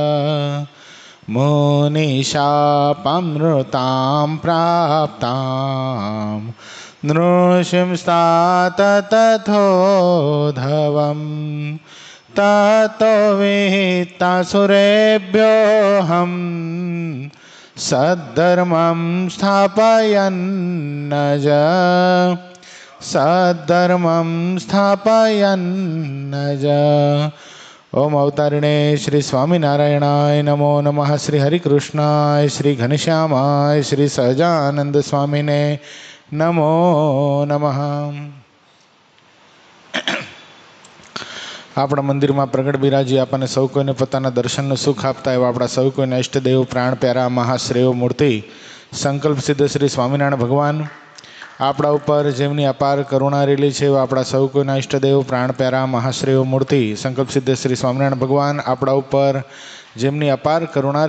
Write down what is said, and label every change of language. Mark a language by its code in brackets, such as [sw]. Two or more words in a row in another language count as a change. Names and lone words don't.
[sa] मुनिशापमृतां प्राप्तां नृसिंस्तात तथोधवम् ततो विहितासुरेभ्योऽहं सद्धर्मं स्थापयन्नज सद्धर्मं स्थापयन्नज। ओम अवतारिणे श्री स्वामीनारायणाय नमो नमः। श्री हरिकृष्णाय श्री घनश्यामाय श्री सहजानंद स्वामीने नमो नमः। [gu] આપણા મંદિરમાં પ્રગટ બિરાજી આપણને સૌ કોઈને પોતાના દર્શનનું સુખ આપતા એવા આપણા સૌ કોઈને ઇષ્ટદેવ પ્રાણ પ્યારા મહાશ્રેયો મૂર્તિ સંકલ્પ સિદ્ધ શ્રી સ્વામિનારાયણ ભગવાન આપણા ઉપર જેમની અપાર કરુણા રેલી છે એવા આપણા સૌ કોઈના ઇષ્ટદેવ પ્રાણ પ્યારા મહાશ્રેયો મૂર્તિ સંકલ્પ સિદ્ધ શ્રી સ્વામિનારાયણ ભગવાન આપણા ઉપર જેમની અપાર કરુણા